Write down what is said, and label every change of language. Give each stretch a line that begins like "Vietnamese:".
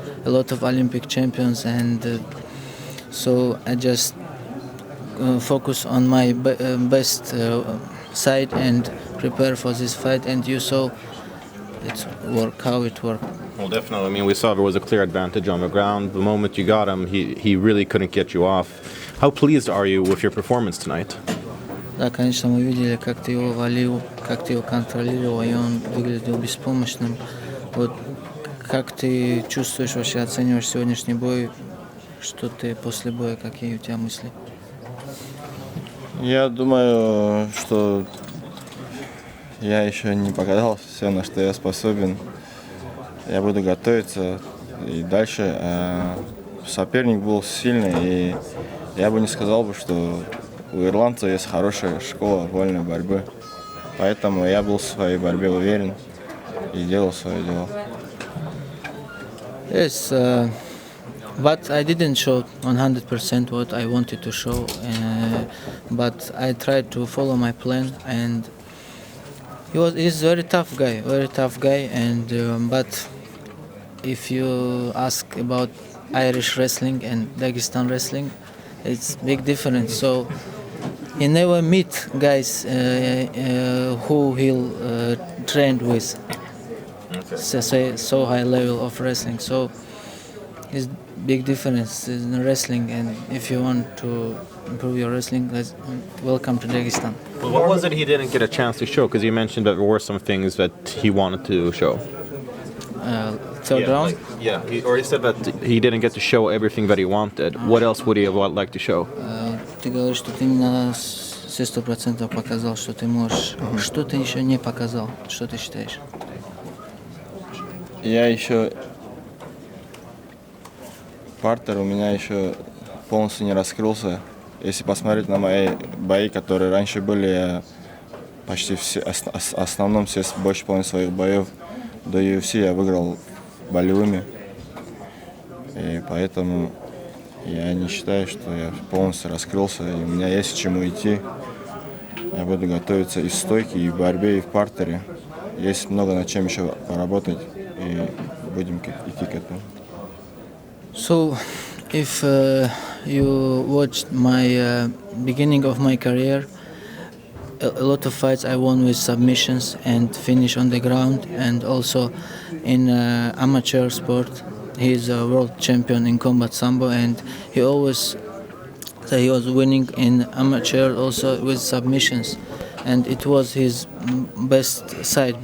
English: A lot of Olympic champions, and so I just focus on my best side and prepare for this fight. And you saw how it worked. Well, definitely. I mean, we saw there was a clear advantage on the ground. The moment you got him, he really couldn't get you off. How pleased are you with your performance tonight?
Russian: Да, конечно, мы видели, как ты его валил, как ты его контролировал, и он выглядел беспомощным. Вот как ты чувствуешь, вообще оцениваешь сегодняшний бой? Что ты после боя, какие у тебя мысли? Я думаю, что я еще не показал все, на что я способен. Я буду готовиться и дальше. Соперник был сильный, и я бы не сказал, что у ирландцев есть хорошая школа вольной борьбы. Поэтому я был в своей борьбе уверен и делал свое дело.
English: Yes, but I didn't show 100% what I wanted to show, but I tried to follow my plan, and He's very tough guy, and but if you ask about Irish wrestling and Dagestan wrestling, it's big difference. So he never meet guys who he'll trained with. So high level of wrestling. So it's big difference in wrestling, and if you want to improve your wrestling, welcome to Dagestan. Well, what was it he didn't get a chance to show? Because you mentioned that there were some things that he wanted to show. Third round. He said that he didn't get to show everything that he wanted. What else would he have liked to show?
Russian: Ты говоришь, что ты именно все 100% показал, что ты можешь. Что ты еще не показал? Что ты считаешь? Я еще... Партер у меня еще полностью не раскрылся. Если посмотреть на мои бои, которые раньше были, я почти все, основном все, больше половины своих боев до UFC я выиграл болевыми. И поэтому я не считаю, что я полностью раскрылся, и у меня есть к чему идти. Я буду готовиться и в стойке, и в борьбе, и в партере. Есть много над чем еще поработать, и будем идти к этому.
English: So, if you watched my beginning of my career, a lot of fights I won with submissions and finish on the ground, and also in amateur sport. He's a world champion in combat sambo, and he always said he was winning in amateur also with submissions, and it was his best side.